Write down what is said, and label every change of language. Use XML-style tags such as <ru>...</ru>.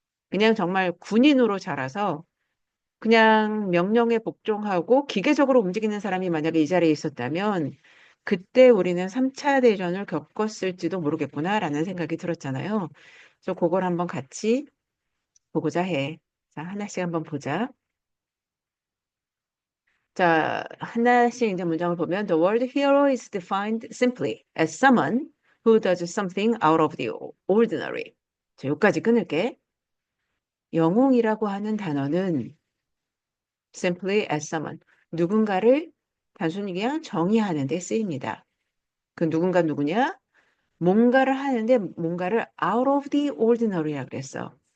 <ko>그냥 정말 군인으로 자라서 그냥 명령에 복종하고 기계적으로 움직이는 사람이 만약에 이 자리에 있었다면 그때 우리는 3차 대전을 겪었을지도 모르겠구나라는 생각이 들었잖아요. 그래서 그걸 한번 같이 보고자 해. 자, 하나씩 한번 보자. 자, 하나씩 이제 문장을 보면</ko> <en>The word hero is defined simply as someone who does something out of the ordinary.</en> <ko>자, 여기까지 끊을게. 영웅이라고 하는 단어는</ko> <en>simply as someone.</en> <ko>누군가를 단순히 그냥 정의하는 데 쓰입니다. 그 누군가 누구냐? 뭔가를 하는데 뭔가를</ko> <en>out of the ordinary</en> <ko>라 그랬어.</ko>